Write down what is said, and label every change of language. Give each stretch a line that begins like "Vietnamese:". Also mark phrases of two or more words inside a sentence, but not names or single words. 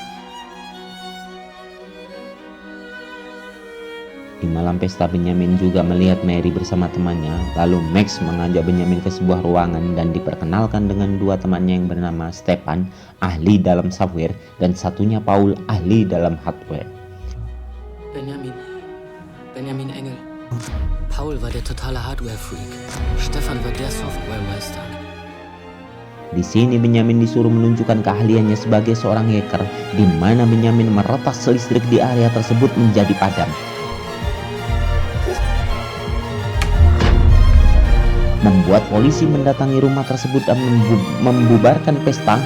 Indonesian: Di malam pesta, Benyamin juga melihat Mary bersama temannya. Lalu Max mengajak Benyamin ke sebuah ruangan dan diperkenalkan dengan dua temannya yang bernama Stefan, ahli dalam software, dan satunya Paul, ahli dalam hardware.
German: Benjamin Engel. Paul war der totale Hardware-Freak. Stefan war der Softwaremeister.
Indonesian: Di sini Benyamin disuruh menunjukkan keahliannya sebagai seorang hacker, di mana Benyamin meretas listrik di area tersebut menjadi padam. Membuat polisi mendatangi rumah tersebut dan membubarkan pesta.